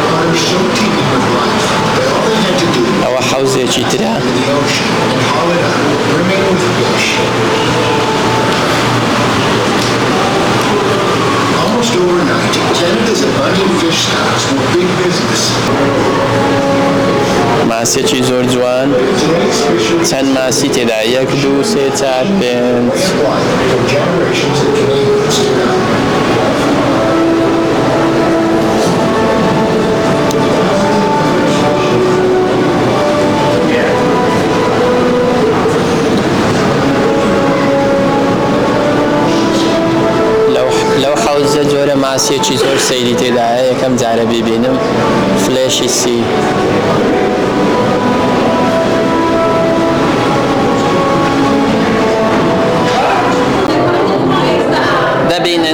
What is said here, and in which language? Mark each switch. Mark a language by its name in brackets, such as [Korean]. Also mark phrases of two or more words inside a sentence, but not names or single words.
[English] were so teeming with life that all they had to do was [Central Kurdish] ئەوە حەوزێکی ترە [English] to the ocean and haul it out, brimming with fish. Almost overnight, Canada's abundant fish stocks were big business. [Central Kurdish] ماسێکی زۆر جوان [English] Today's fishermen [Central Kurdish] چەند ماسی تێدا 1 2 3 4 5 [English] supply for generations of Canadians to come. [Central Kurdish] لەو حەوزە جۆرە ماسێکی زۆر سەیری تێدایە یەکەم جارە ببینم فلێشی سی دەبینن